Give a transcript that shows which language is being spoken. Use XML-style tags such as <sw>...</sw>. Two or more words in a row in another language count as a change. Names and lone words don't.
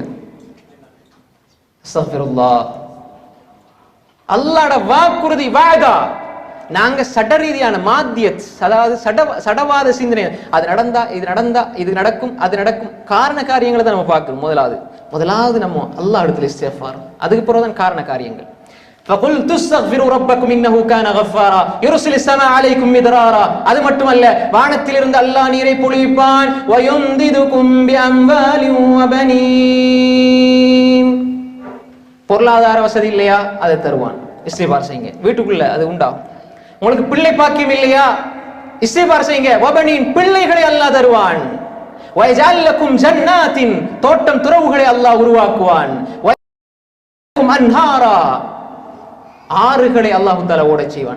<ta>அஸ்தக்ஃபிருல்லாஹ். அல்லாஹ்வோட வாக்குறுதி வாதா. நாங்க சடரீதியான மாத்தியத், அதாவது சடவாத சிந்தனை, அது நடந்தா இது நடந்தா இது நடக்கும் அது நடக்கும், காரண காரியங்களை தான் நம்ம பார்க்கணும். முதலாவது நம்ம அல்லாஹ் இடத்துல இஸ்திக்ஃபார், அதுக்கு பிறகு தான் காரண காரியங்கள்.</ta> <ar>فَقُلْتُ اسْتَغْفِرُوا رَبَّكُمْ إِنَّهُ كَانَ غَفَّارًا يُرْسِلِ السَّمَاءَ عَلَيْكُمْ مِدْرَارًا.</ar> <ta>அது மட்டுமல்ல, வானத்திலிருந்து அல்லாஹ் நீரை பொழிவிப்பான்.</ta> <ar>وَيُمْدِدُكُمْ بِأَمْوَالٍ وَبَنِينَ.</ar> <ta>பொருளாதார வசதி இல்லையா, அதை தருவான். இஸ்திக்ஃபார் செய்யுங்க. வீட்டுக்குள்ள அது உண்டாகும். உங்களுக்கு பிள்ளை பாக்கியம் இல்லையா, இஸ்திக்ஃபார் செய்யுங்க. வபனீன், பிள்ளைகளை அல்லாஹ் தருவான்.</ta> <ar>ويجعل لكم جنات,</ar> <ta>தோட்டம் துறவுகளை அல்லாஹ் உருவாக்குவான்.</ta> <ar>ويجعل أنهارا,</ar> <ta>ஆறுகளை அல்லாஹ் தஆலா ஓடச் செய்வான்.</ta>